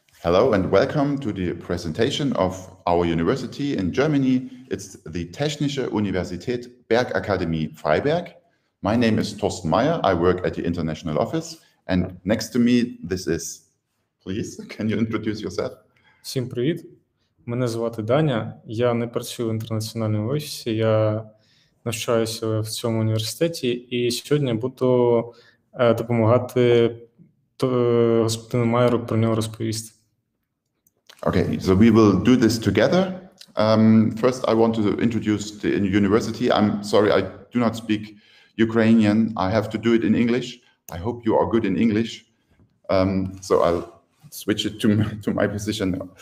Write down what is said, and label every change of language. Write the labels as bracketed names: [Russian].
[English] Hello and welcome to the presentation of our university in Germany. It's the Technische Universität Bergakademie Freiberg. My name is Thorsten Meyer. I work at the international office. And next to me, this is, please, can you introduce yourself? [Ukrainian] Всім привіт. Мене звати Даня. Я не працюю в інтернаціональному офісі. Я навчаюся в цьому університеті і сьогодні буду допомагати господину Майеру про нього розповісти. [English] Okay, so we will do this together. First, I want to introduce the university. I'm sorry, I do not speak Ukrainian. I have to do it in English. I hope you are good in English. So I'll switch it to my position.